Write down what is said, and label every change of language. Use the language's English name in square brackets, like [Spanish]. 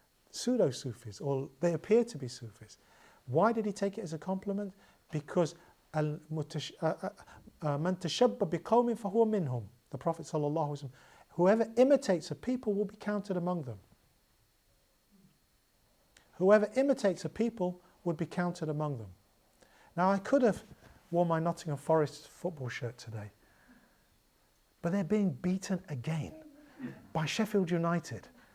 [English] Pseudo-Sufis, or they appear to be Sufis. Why did he take it as a compliment? Because [Arabic] مَنْ تَشَبَّ بِقَوْمٍ فَهُوَ مِنْهُمْ. [English] The Prophet ﷺ, whoever imitates a people will be counted among them. Whoever imitates a people would be counted among them. Now I could have worn my Nottingham Forest football shirt today, but they're being beaten again by Sheffield United.